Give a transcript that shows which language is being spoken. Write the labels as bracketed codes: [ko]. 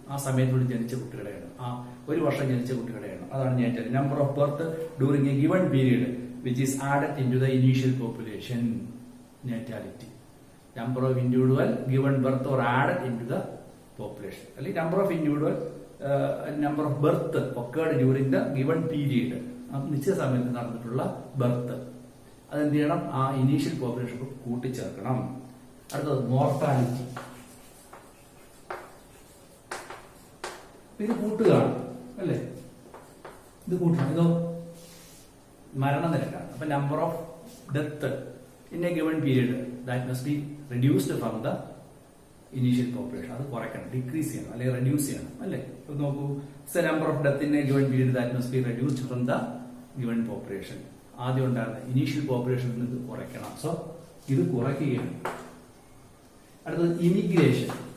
[ml] ആ സമയത്തോട് ജനിച്ച കുട്ടികളുടെ എണ്ണം, ആ ഒരു വർഷം ജനിച്ച കുട്ടികളുടെ എണ്ണം, അതാണ് നേറ്റാലിറ്റി. [en] Number of birth during a given period which is added in to the initial population. Natality, number of individual given birth or added into the population. [ml] അല്ലെങ്കിൽ [en] number of individual number of birth occurred during the given period. [ml] നിശ്ചിത സമയത്ത് നടന്നിട്ടുള്ള birth അതെന്ത് ചെയ്യണം? ആ initial population കൂട്ടിച്ചേർക്കണം. അടുത്തത് mortality. ഇത് കൂട്ടുകയാണ് അല്ലേ? ഇത് കൂട്ടണം. ഇതോ മരണനിരക്കാണ്. [en] അപ്പൊ number of death in a given period that must be reduced from the initial population. [ml] അത് കുറയ്ക്കണം, ഡിക്രീസ് ചെയ്യണം, അല്ലെങ്കിൽ റെഡ്യൂസ് ചെയ്യണം അല്ലേ? നോക്കൂ, [en] Number of death in a given period that must be reduced from the given population. [ml] ആദ്യം ഉണ്ടായിരുന്ന initial പോപ്പുലേഷനിൽ നിന്ന് കുറയ്ക്കണം. സോ ഇത് കുറയ്ക്കുകയാണ്. അടുത്തത് ഇമിഗ്രേഷൻ.